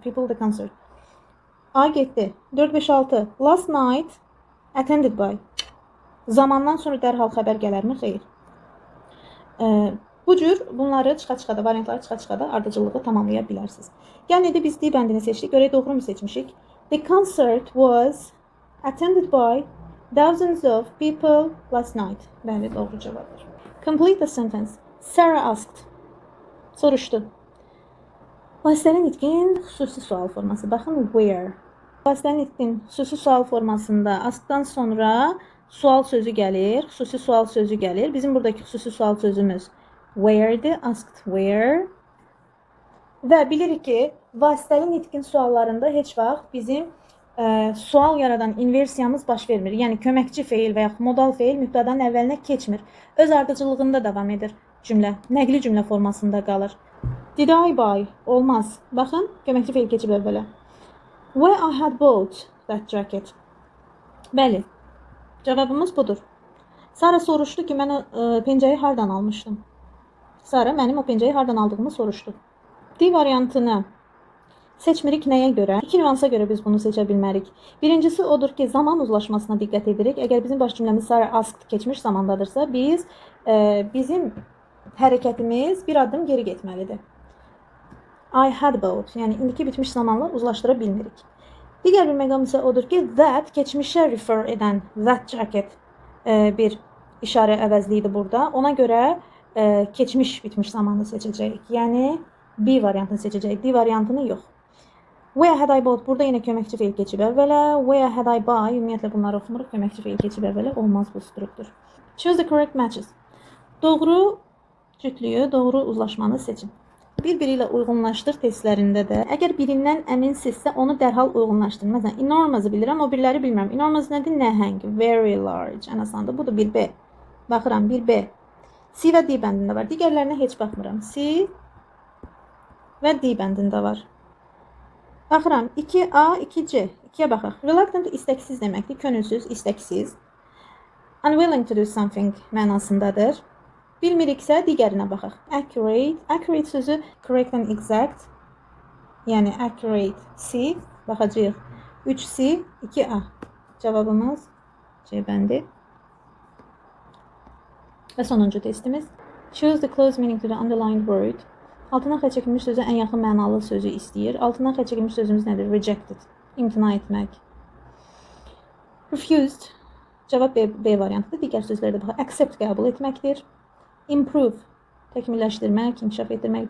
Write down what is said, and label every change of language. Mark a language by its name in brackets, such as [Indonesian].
[English] People, the concert. A [Azerbaijani] getdi. [English] 4, 5, 6. Last night, attended by. [Azerbaijani] Zamandan sonra dərhal xəbər gələrmi? Xeyr. Bu cür bunları çıxa-çıxa da, variantları çıxa-çıxa da ardıcıllığı tamamlaya bilərsiniz. Yəni indi biz D bəndini seçdik. Görək doğru mu seçmişik? [English] The concert was attended by thousands of people last night. [Azerbaijani] Bəli, doğru cavabdır. [English] Complete the sentence. Sarah asked. [Azerbaijani] Soruşdu. Vasitəli nitqin xüsusi sual forması. Baxın, where. Vasitəli nitqin xüsusi sual formasında askdan sonra sual sözü gəlir, xüsusi sual sözü gəlir. Bizim buradakı xüsusi sual sözümüz where'dir, asked where. Və bilirik ki, vasitəli nitqin suallarında heç vaxt bizim sual yaradan inversiyamız baş vermir. Yəni köməkçi feil və ya modal feil mübtədanın əvvəlinə keçmir. Öz ardıcıllığında davam edir cümlə. Nəqli cümlə formasında qalır. [English] Did I buy? [Azerbaijani] Olmaz. Baxın, köməkçi feil keçib əvvələ. [English] Where I had bought that jacket. [Azerbaijani] Bəli. Cavabımız budur. Sara soruşdu ki, mən pencəyi hardan almışdım? Sara mənim o pencəyi hardan aldığımı soruşdu. D variantını seçmirik nəyə görə? İki nüansa görə biz bunu seçə bilmərik. Birincisi odur ki, zaman uzlaşmasına diqqət edirik. Əgər bizim baş cümləmiz Sara asked keçmiş zamandadırsa, bizim hərəkətimiz bir addım geri getməlidir. [English] I had bought. [Azerbaijani] Yəni indiki bitmiş zamanla uzlaşdıra bilmirik. Digər bir məqam isə odur ki, that keçmişə refer edən that jacket bir işarə əvəzliyidir burada. Ona görə keçmiş bitmiş zamanı seçəcəyik. Yəni B variantını seçəcəyik. D variantını yox. [English] Where had I bought? [Azerbaijani] Burada yenə köməkçi feil keçib əvvələ. [English] Where had I buy? [Azerbaijani] Ümumiyyətlə bunları oxumuruq. Köməkçi feil keçib əvvələ. Olmaz bu struktur. [English] Choose the correct matches. [Azerbaijani] Doğru cütlüyü, doğru uzlaşmanı seçin. Bir-biri ilə uyğunlaşdır testlərində də. Əgər birindən əminsinizsə, onu dərhal uyğunlaşdırın. Məsələn, enormous bilirəm, o biriləri bilmirəm. Enormous nədir? Nəhəng. [English] Very large. [Azerbaijani] Ən asandır. Budur 1B. Baxıram 1B. C və D bəndində var. Digərlərinə heç baxmıram. C və D bəndində var. Baxıram 2A, 2C. 2-yə baxaq. Reluctant istəksiz deməkdir. Könülsüz, istəksiz. [English] Unwilling to do something [Azerbaijani] mənasındadır. Bilmiriksə digərinə baxaq. [English] Accurate. Accurate sözü correct and exact. [Azerbaijani] Yəni accurate C. Baxacağıq. 3C, 2A. Cavabımız C bəndi. Və sonuncu testimiz. [English] Choose the close meaning to the underlined word. [Azerbaijani] Altından xətt çəkilmiş sözə ən yaxın mənalı sözü istəyir. Altından xətt çəkilmiş sözümüz nədir? [English] Rejected. [Azerbaijani] İmtina etmək. [English] Refused. [Azerbaijani] Cavab B variantıdır. Digər sözlərdə baxaq. Accept qəbul etməkdir. [English] Improve. [Azerbaijani] Təkmilləşdirmək, inkişaf etdirmək.